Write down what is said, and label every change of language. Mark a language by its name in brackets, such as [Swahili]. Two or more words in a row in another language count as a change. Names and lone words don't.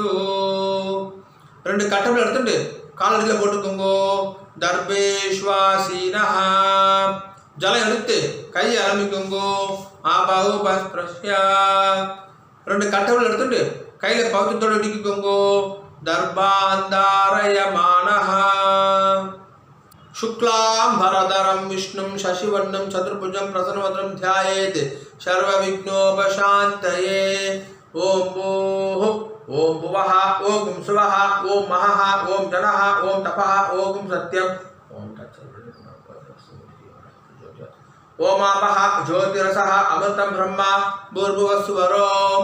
[Tamil] 2 கட்டபில் எடுத்துட்டு காலடியில் போட்டுக்கோங்க. தர்பேஷ்வாசீனஹ. ஜலம் எடுத்து கையை ஆரம்பிக்கோங்க. [Sanskrit] ஆபாவுபஸ்பிரஸ்யா. [Tamil] 2 கட்டபில் எடுத்துட்டு கையில் பவித்திரத்தோடு இடிக்கோங்க. [Sanskrit] தர்பாந்தாரயமானஹ. शुक्लां भरधरं विष्णुं शशिवर्णं चतुर्भुजं प्रसन्नवदनं ध्यायेत् सर्वविघ्नोपशान्तये. ओम भूः ओम भुवः ओम सुवः ओम महः ओम जनः ओम तपः ओम सत्यं ओम ओम आपः ज्योतिरसः अमृतं ब्रह्म भूर्भुवस्सुवरों.